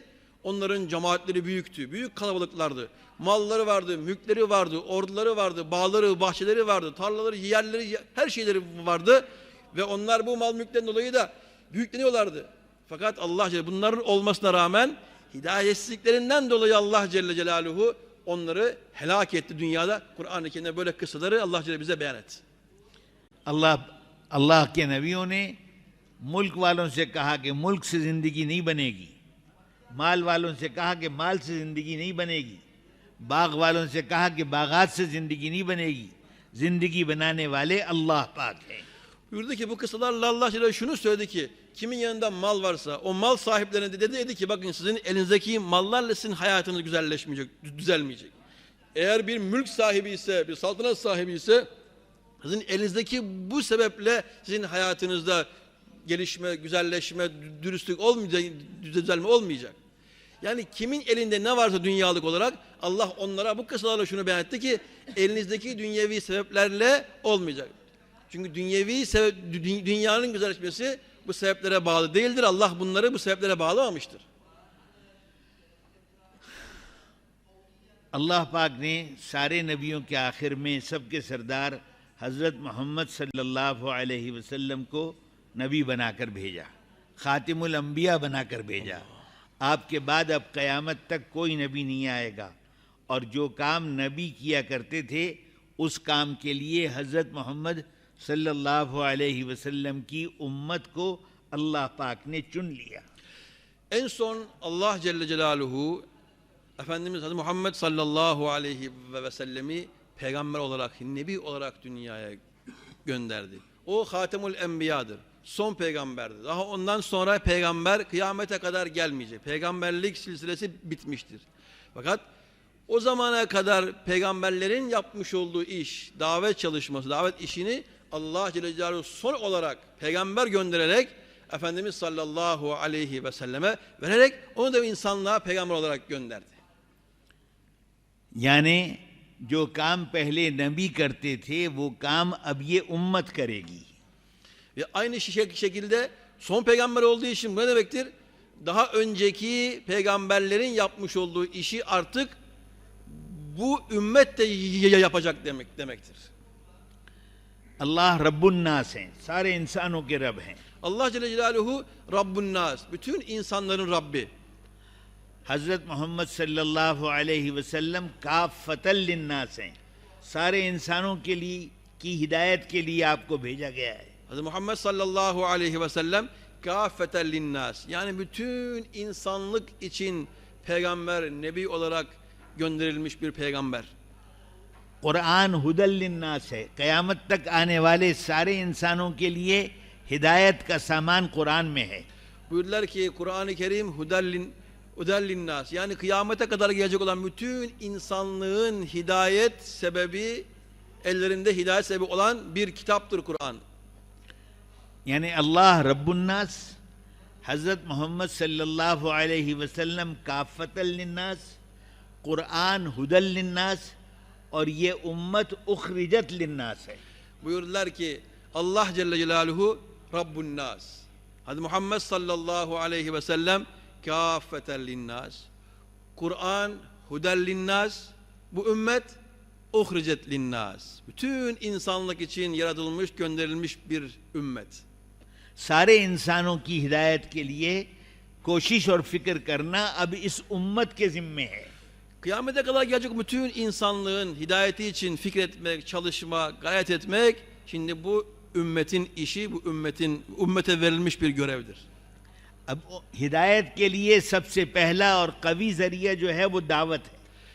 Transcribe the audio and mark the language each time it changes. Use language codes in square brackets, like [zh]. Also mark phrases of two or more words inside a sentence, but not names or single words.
[tr] Onların cemaatleri büyüktü, büyük kalabalıklardı. Malları vardı, mülkleri vardı, orduları vardı, bağları, bahçeleri vardı, tarlaları, yerleri, her şeyleri vardı. Ve onlar bu mal mülkten dolayı da büyükleniyorlardı. Fakat Allah Celle bunların olmasına rağmen hidayetsizliklerinden dolayı Allah [ar] جل جلاله [tr] onları helak etti dünyada. Kur'an-ı Kerim'de böyle kıssaları Allah Celle bize beyan etti. [ur] اللہ کے نبیوں نے ملک والوں سے کہا کہ ملک سے زندگی نہیں بنے گی، مال والوں سے کہا کہ مال سے زندگی نہیں بنے گی، باغ والوں سے کہا کہ باغات سے زندگی نہیں بنے گی، زندگی بنانے والے اللہ پاک ہیں. [tr] Buyurdu ki bu kıssalarla Allah Celle şunu söyledi ki kimin yanında mal varsa o mal sahiplerine de dedi ki bakın sizin elinizdeki mallarla sizin hayatınız güzelleşmeyecek, düzelmeyecek. Eğer bir mülk sahibi ise, bir saltanat sahibi ise sizin elinizdeki bu sebeple sizin hayatınızda gelişme, güzelleşme, dürüstlük olmayacak, düzelme olmayacak. Yani kimin elinde ne varsa dünyalık olarak Allah onlara bu kıssalarla şunu beyan etti ki elinizdeki dünyevi sebeplerle olmayacak. Çünkü dünyanın güzelleşmesi bu sebeplere bağlı değildir. Allah bunları bu sebeplere bağlamamıştır. [ur] اللہ پاک نے سارے نبیوں کے آخر میں سب کے سردار حضرت محمد [ar] صلى الله عليه وسلم [ur] کو نبی بنا کر بھیجا، خاتم الانبیاء بنا کر بھیجا. آپ کے بعد اب قیامت تک کوئی نبی نہیں آئے گا اور جو کام نبی کیا کرتے تھے اس کام کے لیے حضرت محمد [ar] صلى الله عليه وسلم [ur] کی امت کو اللہ پاک نے چن لیا. [tr] En son Allah [ar] جل جلاله [tr] Efendimiz Hazreti Muhammed [ar] صلى الله عليه وسلم [tr] peygamber olarak, nebi olarak dünyaya gönderdi. O Hatemul Enbiya'dır. Son peygamberdir. Daha ondan sonra peygamber kıyamete kadar gelmeyecek. Peygamberlik silsilesi bitmiştir. Fakat o zamana kadar peygamberlerin yapmış olduğu iş, davet çalışması, davet işini Allah [ar] جل جلاله [tr] son olarak peygamber göndererek Efendimiz [ar] صلى الله عليه وسلم [tr] vererek onu da insanlığa peygamber olarak gönderdi. [ur] یعنی جو کام پہلے نبی کرتے تھے وہ کام اب یہ امت کرے گی. [tr] Ve aynı şekilde son peygamber olduğu için bu ne demektir? Daha önceki peygamberlerin yapmış olduğu işi artık bu ümmet de yapacak demektir. [ar] الله رب الناس [ur] ہیں، سارے انسانوں کے رب ہیں. [tr] Allah [ar] جل جلاله رب الناس, [tr] bütün insanların Rabbi. [ur] حضرت محمد [ar] صلى الله عليه وسلم كافة للناس [ur] ہیں، سارے انسانوں کے لیے کی ہدایت کے لیے آپ کو بھیجا گیا ہے. [tr] Hz. Muhammed [ar] صلى الله عليه وسلم كافة للناس, [tr] yani bütün insanlık için peygamber, nebi olarak gönderilmiş bir peygamber. [ur] कुरान [ar] هدى للناس [ur] ہے، قیامت تک آنے والے سارے انسانوں کے لیے ہدایت کا سامان قرآن میں ہے. [tr] Buyurdular ki Kur'an-ı Kerim [ar] هدى للناس, [tr] yani kıyamete kadar gelecek olan bütün insanlığın hidayet sebebi, ellerinde hidayet sebebi olan bir kitaptır Kur'an. [ar] यानी الله رب الناس, [ur] حضرت محمد [ar] صلى الله عليه وسلم كافة للناس، قرآن هدى للناس [ur] اور یہ امت [ar] أخرجت للناس है. [tr] Buyurdular ki Allah [ar] جل جلاله رب الناس, [tr] Hz. Muhammed [ar] صلى الله عليه وسلم كافة للناس, [tr] Kur'an [ar] هدى للناس, [tr] bu ümmet [ar] أخرجت للناس, [tr] bütün insanlık için yaratılmış, gönderilmiş bir ümmet. [ur] سارے انسانوں کی ہدایت کے لیے کوشش اور فکر کرنا اب اس امت کے ذمے ہے. [tr] Kıyamete kadar gelecek bütün insanlığın hidayeti için fikretmek, çalışmak, gayret etmek, şimdi bu ümmetin işi, bu ümmete verilmiş bir görevdir. [ur] اب ہدایت کے لیے سب سے پہلا اور قوی ذریعہ جو ہے وہ دعوت ہے.